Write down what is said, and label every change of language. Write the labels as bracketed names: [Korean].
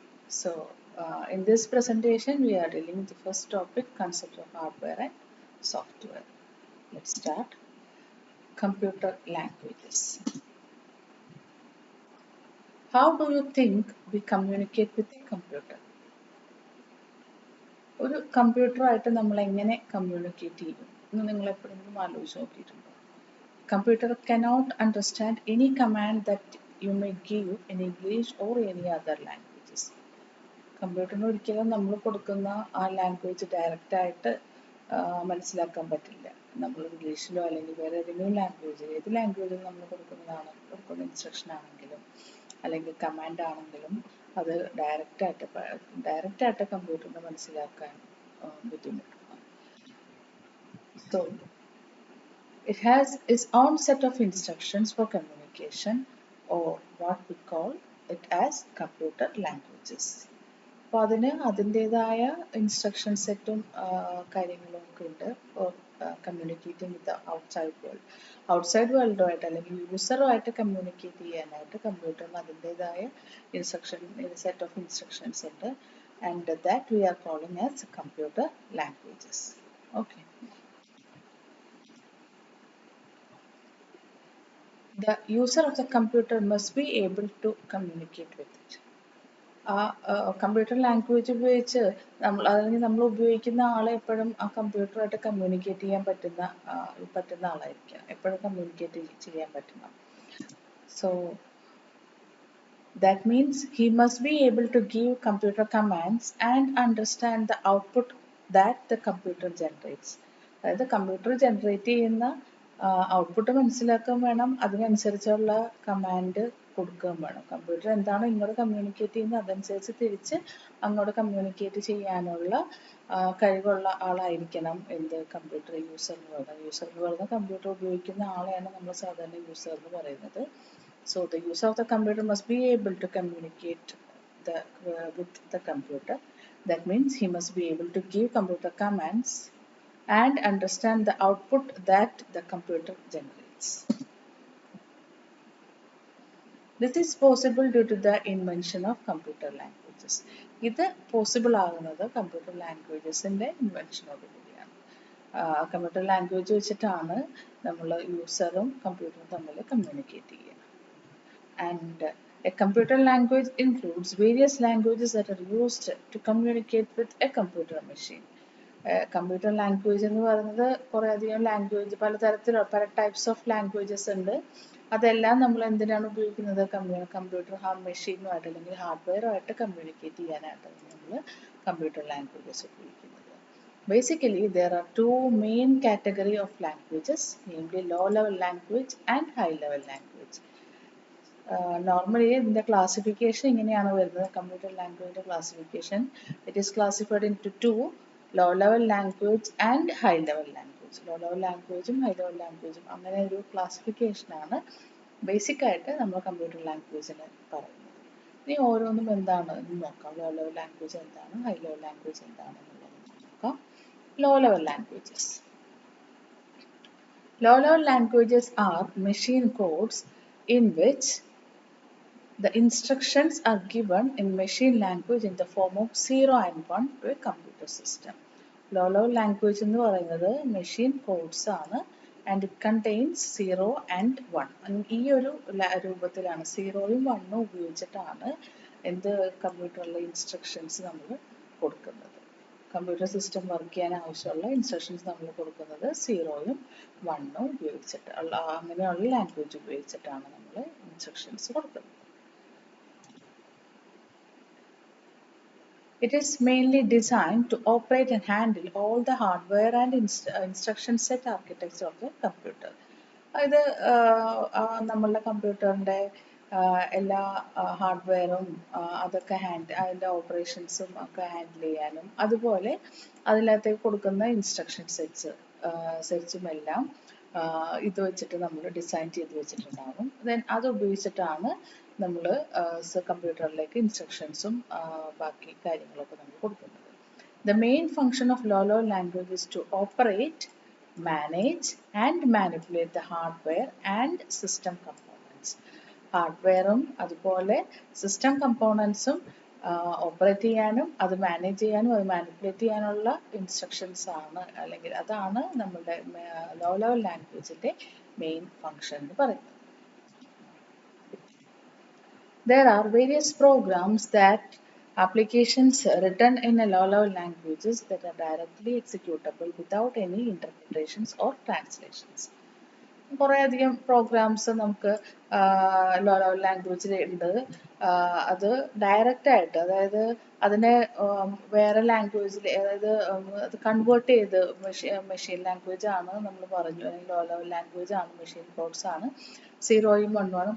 [English] So, in this presentation, we are dealing with the first topic, concept of hardware and software. Let's start. Computer languages. How do you think we communicate with a computer? [Malayalam] ഒരു കമ്പ്യൂട്ടറുമായിട്ട് നമ്മൾ എങ്ങനെ communicate ചെയ്യും എന്ന് നിങ്ങൾ എപ്പോഴെങ്കിലും ആലോചിച്ച് നോക്കിയിട്ടുണ്ടോ? [English] Computer cannot understand any command that you may give in English or any other languages. [Malayalam] കമ്പ്യൂട്ടറിന് ഒരിക്കലും നമ്മൾ കൊടുക്കുന്ന ആ ലാംഗ്വേജ് ഡയറക്റ്റായിട്ട് മനസ്സിലാക്കാൻ പറ്റില്ല. നമ്മൾ ഇംഗ്ലീഷിലോ അല്ലെങ്കിൽ വേറെ ഏതെങ്കിലും ലാംഗ്വേജ്, ഏത് ലാംഗ്വേജിൽ നമ്മൾ കൊടുക്കുന്ന ഇൻസ്ട്രക്ഷൻ ആണെങ്കിലും അല്ലെങ്കിൽ കമാൻഡ് ആണെങ്കിലും അത് ഡയറക്റ്റായിട്ട് കമ്പ്യൂട്ടറിന് മനസ്സിലാക്കാൻ ബുദ്ധിമുട്ടാണ്. [English] So, it has its own set of instructions for communication, or what we call it as computer languages. [Malayalam] അപ്പോൾ അതിന് അതിൻ്റെതായ ഇൻസ്ട്രക്ഷൻ സെറ്റും കാര്യങ്ങളും ഒക്കെ ഉണ്ട് [English] for communicating with [Malayalam] ഔട്ട്സൈഡ് വേൾഡുമായിട്ട് അല്ലെങ്കിൽ യൂസറുമായിട്ട് കമ്മ്യൂണിക്കേറ്റ് ചെയ്യാനായിട്ട് കമ്പ്യൂട്ടറിന് അതിൻ്റെതായ സെറ്റ് ഓഫ് ഇൻസ്ട്രക്ഷൻസ് ഉണ്ട്, [English] And that we are calling as computer languages. Okay. The user of the computer must be able to communicate with it. [Malayalam] ആ കമ്പ്യൂട്ടർ ലാംഗ്വേജ് ഉപയോഗിച്ച് നമ്മൾ ഉപയോഗിക്കുന്ന ആളെ എപ്പോഴും ആ കമ്പ്യൂട്ടറുമായിട്ട് കമ്മ്യൂണിക്കേറ്റ് ചെയ്യാൻ പറ്റുന്ന ആളായിരിക്കാം, എപ്പോഴും കമ്മ്യൂണിക്കേറ്റ് ചെയ്യാൻ പറ്റണം. [English] So that means he must be able to give computer commands and understand the output that the computer generates. [Malayalam] അതായത് കമ്പ്യൂട്ടർ ജനറേറ്റ് ചെയ്യുന്ന ഔട്ട്പുട്ട് മനസ്സിലാക്കുകയും വേണം, അതിനനുസരിച്ചുള്ള കമാൻഡ് കൊടുക്കുകയും വേണം. കമ്പ്യൂട്ടർ എന്താണോ ഇങ്ങോട്ട് കമ്മ്യൂണിക്കേറ്റ് ചെയ്യുന്നത് അതനുസരിച്ച് തിരിച്ച് അങ്ങോട്ട് കമ്മ്യൂണിക്കേറ്റ് ചെയ്യാനുള്ള കഴിവുള്ള ആളായിരിക്കണം കമ്പ്യൂട്ടർ യൂസർ എന്ന് പറയുന്നത്. യൂസർ എന്ന് പറയുന്നത് കമ്പ്യൂട്ടർ ഉപയോഗിക്കുന്ന ആളെയാണ് നമ്മൾ സാധാരണ യൂസർ എന്ന് പറയുന്നത്. [English] So the user of the computer must be able to communicate with the computer. That means he must be able to give computer commands and understand the output that the computer generates. This is possible due to the invention of computer languages. [Malayalam] ഇത് possible ആകുന്നത് computer ലാംഗ്വേജസിൻ്റെ ഇൻവെൻഷനോടുകൂടിയാണ്. Computer language വെച്ചിട്ടാണ് നമ്മൾ യൂസറും കമ്പ്യൂട്ടറും തമ്മിൽ communicate ചെയ്യുക. [English] And a computer language includes various languages that are used to communicate with a computer machine. [Malayalam] Computer language എന്ന് പറയുന്നത് കുറേയധികം പല ടൈപ്സ് ഓഫ് ലാംഗ്വേജസ് ഉണ്ട്. അതെല്ലാം നമ്മൾ എന്തിനാണ് ഉപയോഗിക്കുന്നത്? കമ്പ്യൂട്ടർ മെഷീനുമായിട്ട് അല്ലെങ്കിൽ ഹാർഡ്വെയറുമായിട്ട് കമ്മ്യൂണിക്കേറ്റ് ചെയ്യാനായിട്ടാണ് നമ്മൾ കമ്പ്യൂട്ടർ ലാംഗ്വേജസ് ഉപയോഗിക്കുന്നത്. [English] Basically, there are two main categories of languages, namely low-level language and high-level language. [Malayalam] Normally ഇതിൻ്റെ ക്ലാസിഫിക്കേഷൻ ഇങ്ങനെയാണ് വരുന്നത്. Computer ലാംഗ്വേജിൻ്റെ classification, [English] it is classified into two, low level language [Malayalam] and high level language. Low level ലാംഗ്വേജും high level ലാംഗ്വേജും അങ്ങനെ ഒരു ക്ലാസിഫിക്കേഷനാണ് ബേസിക്കായിട്ട് നമ്മൾ computer ലാംഗ്വേജിന് പറയുന്നത്. ഇനി ഓരോന്നും എന്താണ് എന്ന് നോക്കാം. ലോ ലെവൽ ലാംഗ്വേജ് എന്താണ്, ഹൈ ലെവൽ ലാംഗ്വേജ് എന്താണെന്നുള്ളത് നോക്കാം. Low level languages. [English] Low level languages are machine codes in which the instructions are given in machine language in the form of 0 and 1 to a computer system. Low level language [Malayalam] എന്ന് പറയുന്നത് machine codes ആണ്, [English] and it contains 0 and 1. [Malayalam] ഈ ഒരു രൂപത്തിലാണ് 0യും 1ഉം ഉപയോഗിച്ചിട്ടാണ് കമ്പ്യൂട്ടറിലെ instructions നമ്മൾ കൊടുക്കുന്നത്. Computer system work ചെയ്യാൻ ആവശ്യമുള്ള ഇൻസ്ട്രക്ഷൻസ് നമ്മൾ കൊടുക്കുന്നത് 0യും 1ഉം ഉപയോഗിച്ചിട്ട് അങ്ങനെയുള്ള ലാംഗ്വേജ് ഉപയോഗിച്ചിട്ടാണ് നമ്മൾ ഇൻസ്ട്രക്ഷൻസ് കൊടുക്കുന്നത്. [English] It is mainly designed to operate and handle all the hardware and instruction set architecture of the computer. [Malayalam] ഇത് നമ്മളുടെ കമ്പ്യൂട്ടറിൻ്റെ എല്ലാ ഹാർഡ്വെയറും അതൊക്കെ അതിൻ്റെ ഓപ്പറേഷൻസും ഒക്കെ ഹാൻഡിൽ ചെയ്യാനും അതുപോലെ അതിനകത്തേക്ക് കൊടുക്കുന്ന ഇൻസ്ട്രക്ഷൻ സെറ്റ്സും എല്ലാം ഇത് വെച്ചിട്ട് നമ്മൾ ഡിസൈൻ ചെയ്ത് വെച്ചിട്ടുണ്ടാകും. ദെൻ അത് ഉപയോഗിച്ചിട്ടാണ് നമ്മൾ കമ്പ്യൂട്ടറിലേക്ക് ഇൻസ്ട്രക്ഷൻസും ബാക്കി കാര്യങ്ങളൊക്കെ നമ്മൾ കൊടുക്കുന്നത്. [English] The main function of low-level language is to operate, manage and manipulate the hardware and system components. [Malayalam] ഹാർഡ്വെയറും അതുപോലെ സിസ്റ്റം കമ്പോണൻസും ഓപ്പറേറ്റ് ചെയ്യാനും അത് മാനേജ് ചെയ്യാനും അത് മാനിപ്പുലേറ്റ് ചെയ്യാനുള്ള ഇൻസ്ട്രക്ഷൻസ് ആണ്, അല്ലെങ്കിൽ അതാണ് നമ്മുടെ ലോ ലെവൽ ലാംഗ്വേജിൻ്റെ മെയിൻ ഫങ്ഷൻ എന്ന് പറയുന്നത്. [English] There are various programs that applications written in a low-level languages that are directly executable without any interpretations or translations. [Malayalam] കുറേയധികം പ്രോഗ്രാംസ് നമുക്ക് ലോ ലെവൽ ലാംഗ്വേജിൽ ഉണ്ട്. അത് ഡയറക്റ്റായിട്ട്, അതായത് അതിനെ വേറെ ലാംഗ്വേജിൽ, അതായത് അത് കൺവേർട്ട് ചെയ്ത് മെഷീൻ ലാംഗ്വേജ് ആണ് നമ്മൾ പറഞ്ഞു, അല്ലെങ്കിൽ ലോ ലെവൽ ലാംഗ്വേജ് ആണ്, മെഷീൻ കോഡ്സ് ആണ്. 0യും 1ഉം ആണ്.